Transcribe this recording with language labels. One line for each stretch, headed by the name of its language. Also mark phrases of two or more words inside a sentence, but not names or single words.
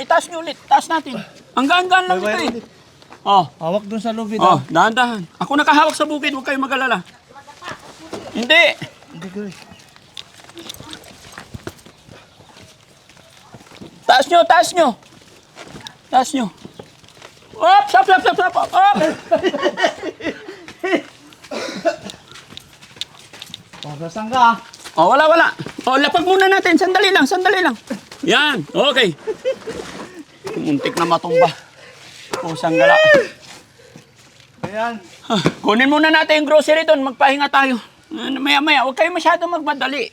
Filipino: Itaas nyo ulit. Itaas natin. Ang gaan-gaan lang ito eh. Oh, Hawak dun sa lubid. oh, dahan-dahan. Ako nakahawak sa bukid, huwag kayong mag-alala. Hindi. Hindi ko Taas nyo, taas nyo. Taas nyo.
English: Op, stop, stop, stop, stop. Op.
Filipino: Pagasan ka. Oh, wala, wala. Oh, lapag muna natin. Sandali lang, sandali lang. Yan, okay. Muntik na matumba. Pusang gala. Ayan. Kunin muna natin yung grocery doon. Magpahinga tayo. Maya-maya, huwag kayo masyado magmadali.